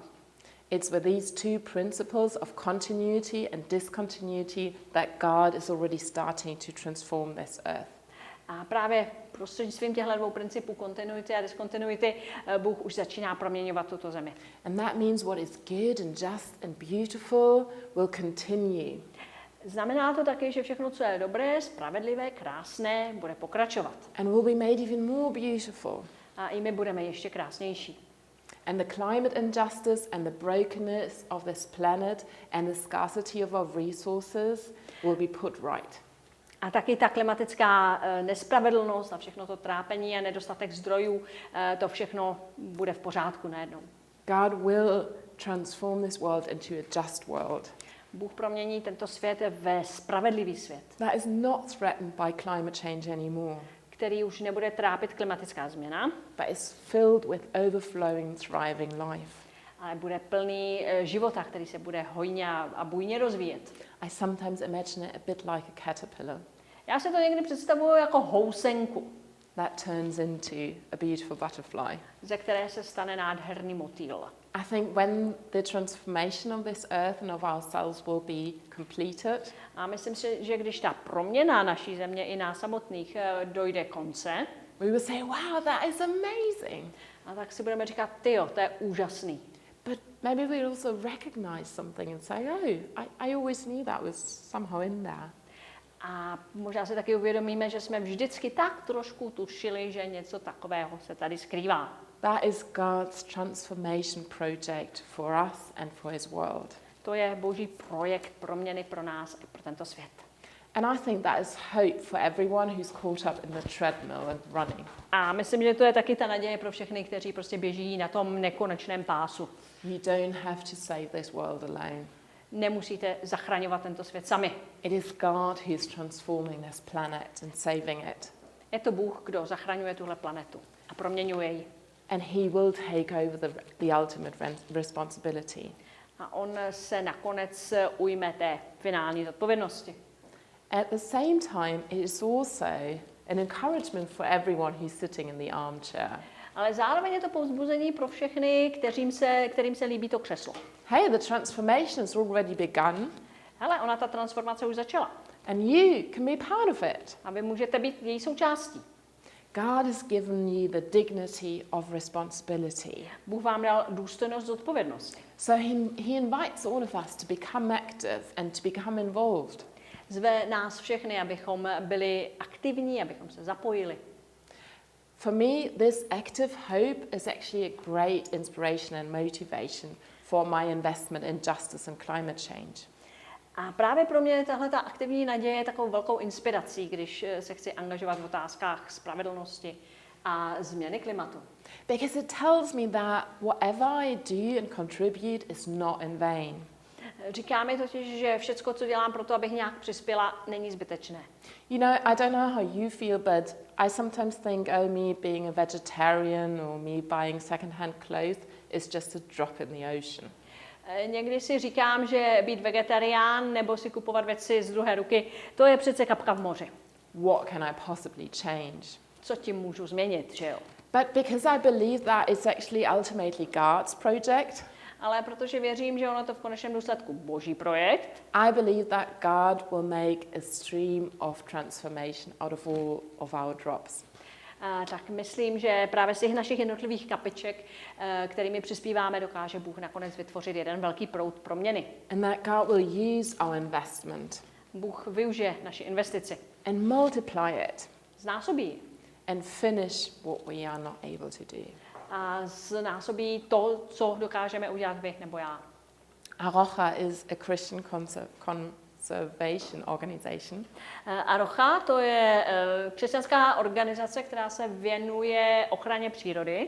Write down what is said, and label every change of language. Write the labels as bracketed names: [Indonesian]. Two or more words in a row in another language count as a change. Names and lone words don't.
[English] It's with these two principles of continuity and discontinuity that God is already starting to transform this earth. [Czech] A právě prostřednictvím těchto dvou principů kontinuity a diskontinuity Bůh už začíná proměňovat tuto zemi. [English] And that means what is good and just and beautiful will continue. [Czech] Znamená to také, že všechno, co je dobré, spravedlivé, krásné, bude pokračovat. [English] And will be made even more beautiful. [Czech] A i my budeme ještě krásnější. [English] And the climate injustice and the brokenness of this planet and the scarcity of our resources will be put right. [Czech] A taky ta klimatická nespravedlnost a všechno to trápení a nedostatek zdrojů, to všechno bude v pořádku najednou. [English] God will transform this world into a just world. [Czech] Bůh promění tento svět ve spravedlivý svět, [English] That is not threatened by climate change anymore, [Czech] který už nebude trápit klimatická změna, [English] but is filled with overflowing, thriving life. [Czech] ale bude plný života, který se bude hojně a bujně rozvíjet. [English] I sometimes imagine it a bit like a caterpillar [Czech] Já si to někdy představuji jako housenku, [English] that turns into a beautiful butterfly. [Czech] ze které se stane nádherný motýl. [English] I think when the transformation of this earth and of ourselves will be completed, [Czech] A myslím si, že když ta proměna naší země i nás samotných dojde konce, [English] we will say, wow, that is amazing. [Czech] a tak si budeme říkat, tyjo, to je úžasný. [English] But maybe we'll also recognize something and say, oh, I always knew that was somehow in there. [Czech] A možná si taky uvědomíme, že jsme vždycky tak trošku tušili, že něco takového se tady skrývá. [English] That is God's transformation project for us and for his world. [Czech] To je Boží projekt proměny pro nás a pro tento svět. [English] And I think that is hope for everyone who's caught up in the treadmill and running. [Czech] A myslím, že to je taky ta naděje pro všechny, kteří prostě běží na tom nekonečném pásu. [English] You don't have to save this world alone. [Czech] Nemusíte zachraňovat tento svět sami. [English] It is God who is transforming this planet and saving it. [Czech] Je to Bůh, kdo zachraňuje tuhle planetu a proměňuje ji. [English] And he will take over the ultimate responsibility. [Czech] A on se nakonec ujme té finální odpovědnosti. [English] At the same time, it is also an encouragement for everyone who's sitting in the armchair. [Czech] Ale zároveň je to povzbuzení pro všechny, kterým se líbí to křeslo. [English] Hey, the transformation has already begun. [Czech] Hele, ona ta transformace už začala. [English] And you can be part of it. [Czech] A vy můžete být její součástí. [English] God has given you the dignity of responsibility. [Czech] Bůh vám dal důstojnost zodpovědnosti. [English] So he invites all of us to become active and to become involved. [Czech] Zve nás všechny, abychom byli aktivní, abychom se zapojili. [English] For me, this active hope is actually a great inspiration and motivation for my investment in justice and climate change. [Czech] A právě pro mě tahle ta aktivní naděje je takovou velkou inspirací, když se chci angažovat v otázkách spravedlnosti a změny klimatu. [English] Because it tells me that whatever I do and contribute is not in vain. [Czech] Říká mi totiž, že všecko, co dělám pro to, abych nějak přispěla, není zbytečné. [English] You know, I don't know how you feel, but I sometimes think, oh, me being a vegetarian or me buying second-hand clothes is just a drop in the ocean. [Czech] Někdy si říkám, že být vegetarián nebo si kupovat věci z druhé ruky, to je přece kapka v moři. [English] What can I possibly change? [Czech] Co tím můžu změnit, že jo? [English] But because I believe that it's actually ultimately God's project, [Czech] Ale protože věřím, že ono to v konečném důsledku Boží projekt, [English] I believe that God will make a stream of transformation out of all of our drops. [Czech] tak myslím, že právě z těch našich jednotlivých kapiček, kterými přispíváme, dokáže Bůh nakonec vytvořit jeden velký proud proměny. [English] And that God will use our investment [Czech] Bůh využije naši investici, [English] and multiply it [Czech] znásobí [English] and finish what we are not able to do. [Czech] a znásobí to, co dokážeme udělat vy nebo já. [English] Arocha is a Christian conservation organization. [Czech] Arocha, to je křesťanská organizace, která se věnuje ochraně přírody.